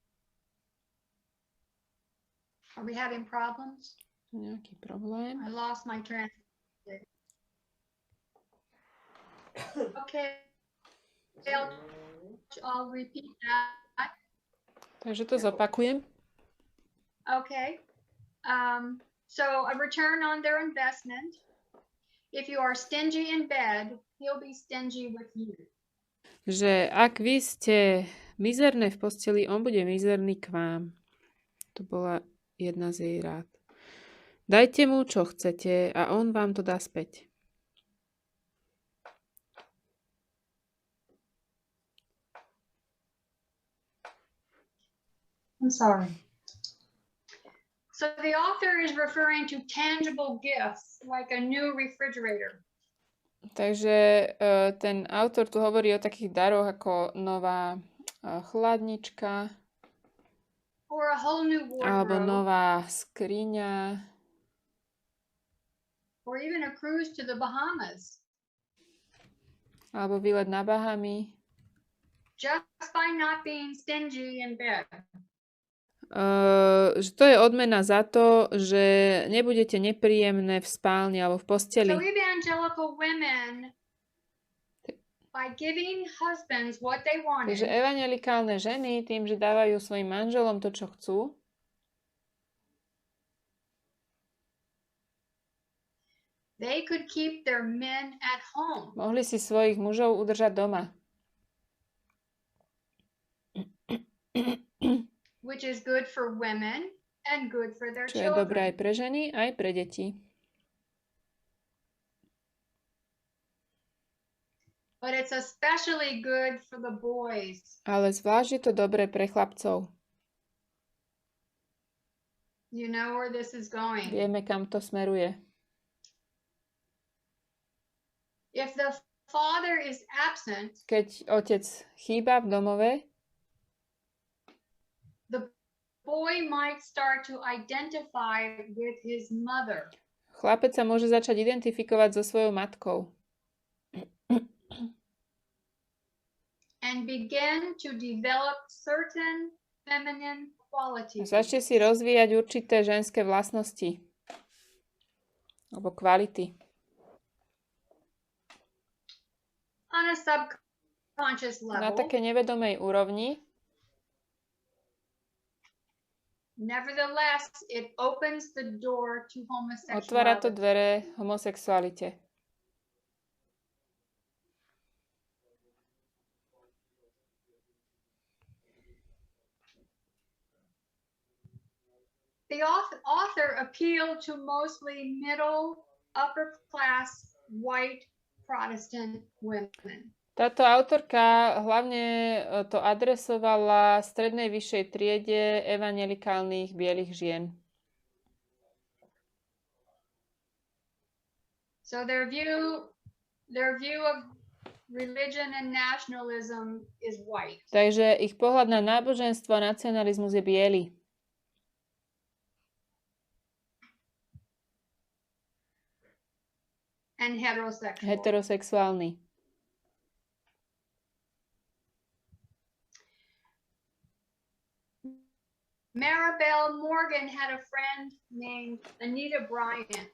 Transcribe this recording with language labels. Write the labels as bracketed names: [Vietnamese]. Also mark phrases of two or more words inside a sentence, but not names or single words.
[English] Are we having problems? [Slovak] Nejaký problém. [English] I lost my translator. Okay. I'll repeat that. [Slovak] Takže to zopakujem. [English] Okay. So a return on their investment. If you are stingy in bed, he'll be stingy with you. [Slovak] Že ak vy ste mizerné v posteli, on bude mizerný k vám. To bola jedna z jej rád. Dajte mu, čo chcete a on vám to dá späť. [English] I'm sorry. So the author is referring to tangible gifts like a new refrigerator. [Slovak] Takže ten autor tu hovorí o takých daroch ako nová chladnička [English] or a whole new [Slovak] alebo [English] wardrobe [Slovak] nová skriňa [English] or even a cruise to the Bahamas. [Slovak] alebo výlet na Bahamy. [English] Just by not being stingy in bed. [Slovak] Že to je odmena za to, že nebudete nepríjemné v spálni alebo v posteli. [English] So evangelical women, by giving husbands what they [Slovak] Takže [English] wanted, [Slovak] evanjelikálne ženy tým, že dávajú svojim manželom to, čo chcú, [English] they could keep their men at home. [Slovak] mohli si svojich mužov udržať doma. [English] Which is good for women and good for their [Slovak] Čo je dobré aj [English] children. [Slovak] pre ženy, aj pre deti. [English] But it's especially good for the boys. [Slovak] Ale zvlášť je to dobré pre chlapcov. [English] You know where this is going. [Slovak] Vieme, kam to smeruje. [English] If the father is absent, [Slovak] Keď otec chýba v domove, [English] the boy might start to identify with his mother. [Slovak] chlapec sa môže začať identifikovať so svojou matkou. [English] And begin to develop certain feminine qualities. [Slovak] Začne si rozvíjať určité ženské vlastnosti alebo kvality. [English] On a subconscious [Slovak] Na [English] level, [Slovak] také nevedomej úrovni, [English] nevertheless, it opens the door to [Slovak] otvára to [English] homosexuality. [Slovak] dvere homosexualite. [English] The author appealed to mostly middle, upper class, white Protestant women. [Slovak] Táto autorka hlavne to adresovala strednej vyššej triede evanjelikálnych bielých žien. [English] So their view of religion and nationalism is white. [Slovak] Takže ich pohľad na náboženstvo a nacionalizmus je biely. [English] And heterosexual. [Slovak] Heterosexuálny. [English] Maribel Morgan had a friend named Anita Bryant.